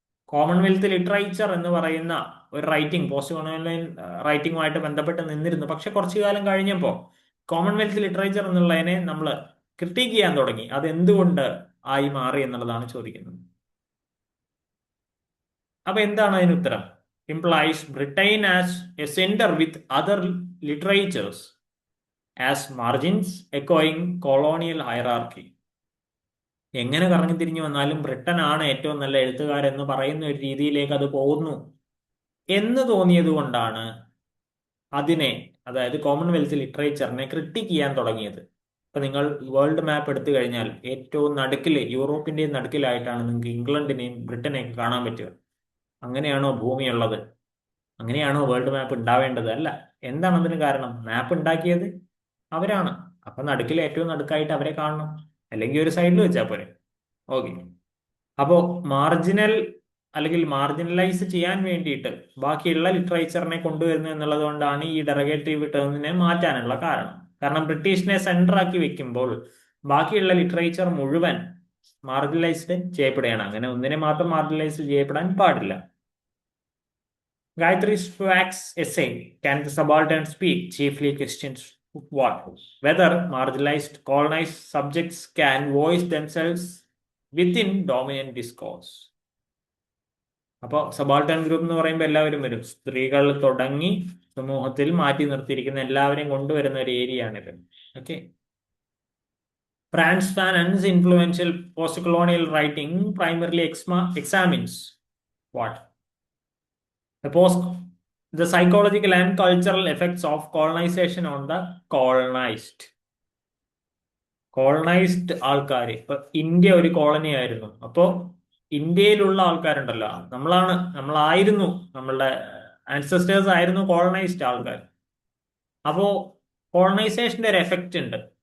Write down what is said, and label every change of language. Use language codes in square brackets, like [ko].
[ml] Commonwealth literature എന്ന് പറയുന്ന ഒരു റൈറ്റിംഗ് പോസ്റ്റ് കൊളോണിയൽ റൈറ്റിംഗുമായിട്ട് ബന്ധപ്പെട്ട് നിന്നിരുന്നു. പക്ഷെ കുറച്ചു കാലം കഴിഞ്ഞപ്പോൾ കോമൺവെൽത്ത് ലിറ്ററേച്ചർ എന്നുള്ളതിനെ നമ്മൾ ക്രിട്ടിക്ക് ചെയ്യാൻ തുടങ്ങി. അത് എന്തുകൊണ്ട് ആയി മാറി എന്നുള്ളതാണ് ചോദിക്കുന്നത്. അപ്പൊ എന്താണ് അതിന് ഉത്തരം? [en] implies Britain as a center with other literatures as margins echoing colonial hierarchy. [ml] എങ്ങനെ കറങ്ങി തിരിഞ്ഞു വന്നാലും ബ്രിട്ടൻ ആണ് ഏറ്റവും നല്ല എഴുത്തുകാരെന്ന് പറയുന്ന ഒരു രീതിയിലേക്ക് അത് പോകുന്നു എന്ന് തോന്നിയത് കൊണ്ടാണ് അതിനെ, അതായത് കോമൺവെൽത്ത് ലിറ്ററേച്ചറിനെ ക്രിട്ടിക്ക് ചെയ്യാൻ തുടങ്ങിയത്. ഇപ്പൊ നിങ്ങൾ വേൾഡ് മാപ്പ് എടുത്തു കഴിഞ്ഞാൽ ഏറ്റവും നടുക്കില്, യൂറോപ്പിന്റെയും നടുക്കിലായിട്ടാണ് നിങ്ങൾക്ക് ഇംഗ്ലണ്ടിനെയും ബ്രിട്ടനെയും കാണാൻ പറ്റുക. അങ്ങനെയാണോ ഭൂമിയുള്ളത്? അങ്ങനെയാണോ വേൾഡ് മാപ്പ് ഉണ്ടാവേണ്ടത്? അല്ല. എന്താണ് അതിന് കാരണം? മാപ്പ് ഉണ്ടാക്കിയത് അവരാണ്. അപ്പൊ നടുക്കിൽ ഏറ്റവും നടുക്കായിട്ട് അവരെ കാണണം, അല്ലെങ്കിൽ ഒരു സൈഡിൽ വെച്ചാൽ പോരെ. ഓക്കെ. അപ്പോ മാർജിനൽ അല്ലെങ്കിൽ മാർജിനലൈസ് ചെയ്യാൻ വേണ്ടിയിട്ട് ബാക്കിയുള്ള ലിറ്ററേച്ചറിനെ കൊണ്ടുവരുന്നു എന്നുള്ളത് കൊണ്ടാണ് ഈ ഡെറഗേറ്റീവ് ടേമിനെ മാറ്റാനുള്ള കാരണം. കാരണം ബ്രിട്ടീഷിനെ സെന്റർ ആക്കി വെക്കുമ്പോൾ ബാക്കിയുള്ള ലിറ്ററേച്ചർ മുഴുവൻ മാർജിനലൈസ്ഡ് ചെയ്യപ്പെടുകയാണ്. അങ്ങനെ ഒന്നിനെ മാത്രം മാർജിനലൈസ് ചെയ്യപ്പെടാൻ പാടില്ല. [en] Gayatri Spivak's essay, Can the Subaltern Speak? Chiefly questions what? Whether marginalized colonized subjects can voice themselves within dominant discourse. [ml] അപ്പോൾ സബാൾട്ടൺ ഗ്രൂപ്പ് എന്ന് പറയുമ്പോൾ എല്ലാവരും വരും. സ്ത്രീകൾ തുടങ്ങി സമൂഹത്തിൽ മാറ്റി നിർത്തിയിരിക്കുന്ന എല്ലാവരെയും കൊണ്ടുവരുന്ന ഒരു ഏരിയ ആണിത്. Okay. [en] Frantz Fanon's influential post-colonial writing primarily examines what? The psychological and cultural effects of colonization on the colonized. [ml] Colonised ആൾക്കാർ, ഇപ്പൊ ഇന്ത്യ ഒരു കോളനി ആയിരുന്നു. അപ്പോ ഇന്ത്യയിലുള്ള ആൾക്കാരുണ്ടല്ലോ, നമ്മളായിരുന്നു, നമ്മളുടെ ആൻസസ്റ്റേഴ്സ് ആയിരുന്നു കോളനൈസ്ഡ് ആൾക്കാർ. അപ്പോ കോളനൈസേഷന്റെ ഒരു എഫക്റ്റ് ഉണ്ട്.